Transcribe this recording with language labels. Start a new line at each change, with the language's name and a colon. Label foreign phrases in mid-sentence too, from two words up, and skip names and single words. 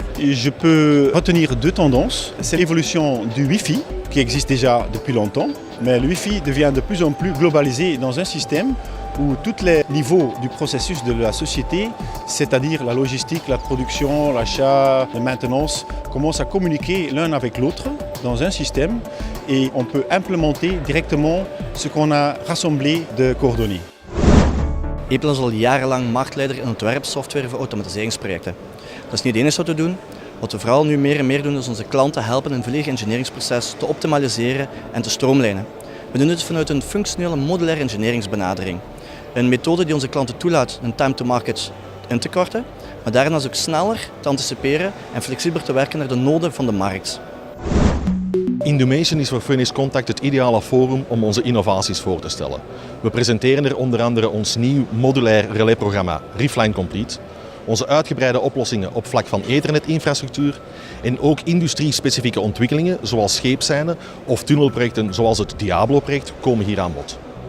French: Et je peux retenir 2 tendances. C'est l'évolution du Wi-Fi, qui existe déjà depuis longtemps, mais le Wi-Fi devient de plus en plus globalisé dans un système où tous les niveaux du processus de la société, c'est-à-dire la logistique, la production, l'achat, la maintenance, commencent à communiquer l'un avec l'autre dans un système et on peut implémenter directement ce qu'on a rassemblé de coordonnées.
Dutch: Epel is al jarenlang marktleider in ontwerpsoftware voor automatiseringsprojecten. Dat is niet het enige wat we doen. Wat we vooral nu meer en meer doen is onze klanten helpen een volledig engineeringsproces te optimaliseren en te stroomlijnen. We doen dit vanuit een functionele modulaire engineeringsbenadering. Een methode die onze klanten toelaat een
English: time to market
Dutch: in te korten, maar daarnaast ook sneller te anticiperen en flexibeler te werken naar de noden van de markt. Indumation is voor Phoenix Contact het ideale forum om onze innovaties voor te stellen. We presenteren er onder andere ons nieuw modulair relayprogramma Reefline Complete, onze uitgebreide oplossingen op vlak van ethernetinfrastructuur en ook industrie-specifieke ontwikkelingen zoals scheepsseinen of tunnelprojecten zoals het Diablo-project komen hier aan bod.